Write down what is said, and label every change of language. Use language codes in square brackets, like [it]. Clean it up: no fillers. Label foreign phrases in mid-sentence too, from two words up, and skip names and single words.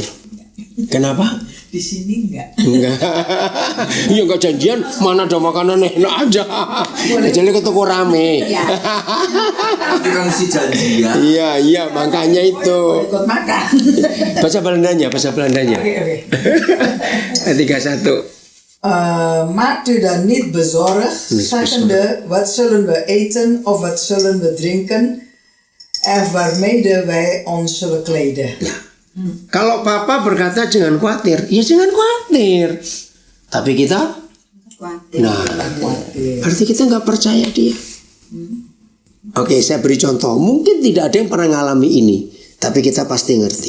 [id] Kenapa? Di sini enggak. Iya enggak janjian, mana ada makanan enak aja. Kecuali ke toko rame. Itu kan si janjian. Iya, makanya itu. Ikut makan. Bahasa Belandanya. Oké. 31. [nl] Maakt u dan niet bezorgd, zeggende, wat zullen we eten of wat zullen we drinken, en waarmede wij ons zullen kleden. [id] Kalau papa berkata jangan khawatir, ya jangan khawatir. Tapi kita Khawatir. Nah, berarti kita nggak percaya dia. Oke, saya beri contoh. Mungkin tidak ada yang pernah ngalami ini, tapi kita pasti ngerti.